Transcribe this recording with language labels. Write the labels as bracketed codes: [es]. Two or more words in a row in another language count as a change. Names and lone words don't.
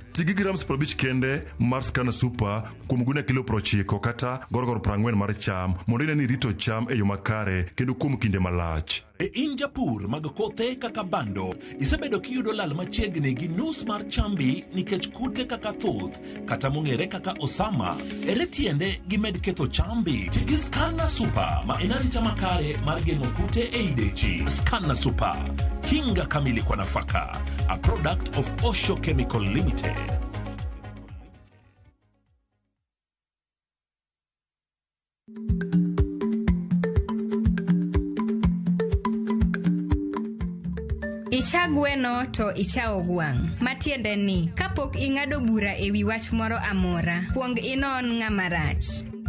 [luo] Ti gi grams 50 kende mar Skana Super kuom guna kilo 90 kata gorogoro 40 mar cham mondo ine ni rito cham e yo makare kendo kuom kinde malach. E in japur mag kothe kaka bando, isebedo kiyudo lal machiegni gi nus mar chambi nikech kute kaka thuth kata mong'ere kaka osama, ere tiende gimed ketho chambi. Ti gi Skana Super ma en arita makare mar geng'o kute e idechi. [sw] Skana Super, kinga kamili kwa nafaka, [en] a product of Osho Chemical Limited. [luo] Icha gweno to ichao gwang'. Matiende ni, kapok ing'ado bura e wi wach moro amora, kuong inon ng'ama rach.